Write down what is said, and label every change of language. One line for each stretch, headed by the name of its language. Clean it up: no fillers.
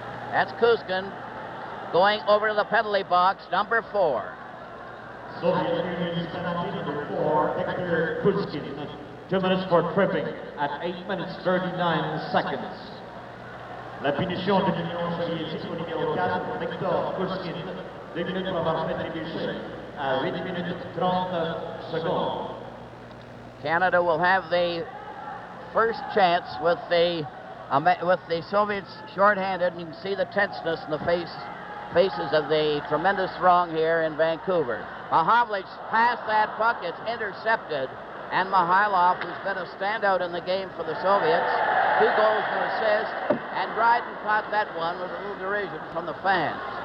English: That's Kuzькин going over to the penalty box, number 4. Soviet Union's penalty number 4, Viktor Kuzькин. 2 minutes for tripping at 8 minutes 39 seconds.
French: La punition de l'Union soviétique au numéro 4, Victor Kuzkin, 2 minutes pour avoir fait trébucher à 8 minutes 39 secondes.
English: Canada will have the first chance with the Soviets shorthanded, and you can see the tenseness in the faces of the tremendous throng here in Vancouver. Mahowlich passed that puck, it's intercepted, and Mihailov, who's been a standout in the game for the Soviets, 2 goals and an assist, and Драйден caught that one with a little derision from the fans.